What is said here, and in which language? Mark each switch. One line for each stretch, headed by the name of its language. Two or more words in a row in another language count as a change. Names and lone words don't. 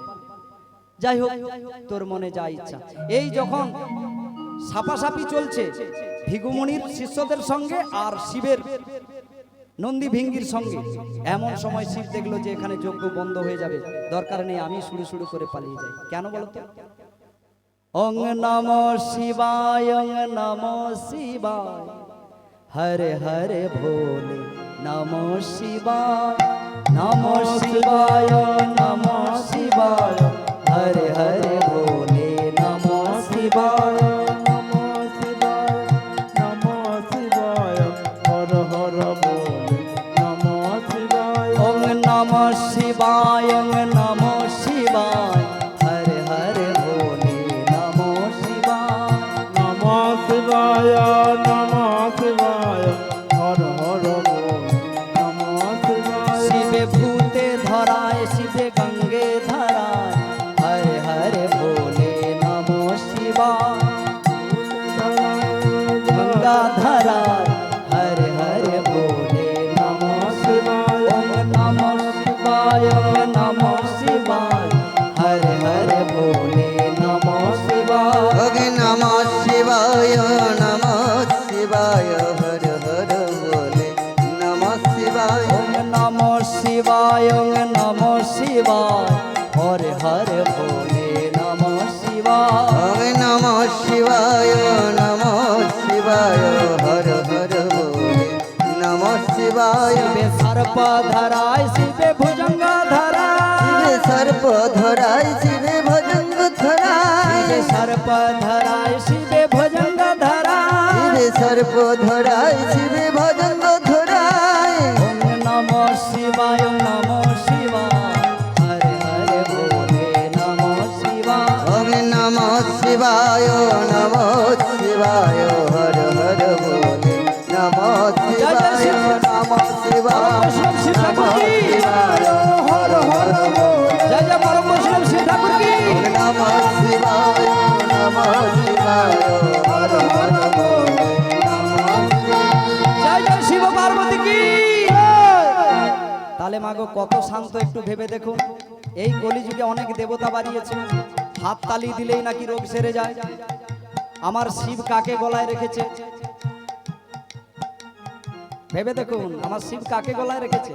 Bangla: যাই হোক, তোর মনে যা ইচ্ছা। এই যখন সাপাসাপি চলছে ভিগুমুনির শিষ্যদের সঙ্গে আর শিবের নন্দী ভিঙ্গির সঙ্গে, এমন সময় শিব দেখলো যে এখানে যজ্ঞ বন্ধ হয়ে যাবে, দরকার নেই, আমি শুরু করে পালিয়ে যাই। কেন বলতো?
Sanskrit: ওং নমঃ শিবায়, ওং নমঃ শিবায়, হরে হরে ভোলে নমঃ শিবায়, নমঃ শিবায়, নমঃ শিবায়, হরে হরে ভোলে নমঃ শিবায়, নমঃ শিবায়, নমঃ শিবায়, হর হর বলে নমঃ শিবায়। ওং নমঃ শিবায়, ওং নমঃ শিবায়, হরে হরে ভোলে নমঃ শিবায়, নমঃ শিবায়, নমঃ শিবায়, হর হর বলে নমঃ শিবায়। শিবে ভূতে ধরায়, শিবে গঙ্গে ধরায়, হরে হরে ভোলে নমঃ শিবায়, গঙ্গা ধরায়, হরে হরে ভোলে নমঃ শিবায়, ওং নমঃ শিবায়, ওং নমঃ শিবায়, হরে হরে ভোলে নমঃ শিবায়, ওগে নমঃ শিবায়, নমঃ শিবায়, হর হর বলে নমঃ শিবায়। ওং নমঃ শিবায়, ওং নমঃ শিবায়, হরে হরে ভোলে নমঃ শিবায়, ওগে নমঃ শিবায়, নমঃ শিবায়, হর হর বলে নমঃ শিবায়। শিবে সর্প ধরায়, শিবে ভুজঙ্গ ধরায়, শিবে সর্প ধরায়, শিবে ভজঙ্গ ধরায়, শিবে সর্প ধরায়, শিবে ভুজঙ্গ ধরায়, শিবে সর্প ধরায়, শিবে ভজঙ্গ ধরায়। ওং নমঃ শিবায়, ওং নমঃ শিবায়, হরে হরে ভোলে নমঃ শিবায়, ওগে নমঃ শিবায়, নমঃ শিবায়, হর হর বলে নমঃ শিবায়, নমঃ শিবায়,
Bangla: বৈষ্ণব শিব ঠাকুর কি? হর হর বলে জয় জয় পরম বৈষ্ণব শিব ঠাকুর কি?
Sanskrit: নমঃ শিবায়, নমঃ শিবায়, হর হর বলে নমঃ শিবায়।
Bangla: জয় জয় শিব পার্বতী কি? তাহলে মাগো কত শান্ত, একটু ভেবে দেখুন। এই কলিযুগে অনেক দেবতা বাড়িয়েছে, হাত তালি দিলেই নাকি রোগ সেরে যায়। আমার শিব কাকে গলায় রেখেছে? ভেবে দেখুন, আমার শিব কাকে গলায় রেখেছে?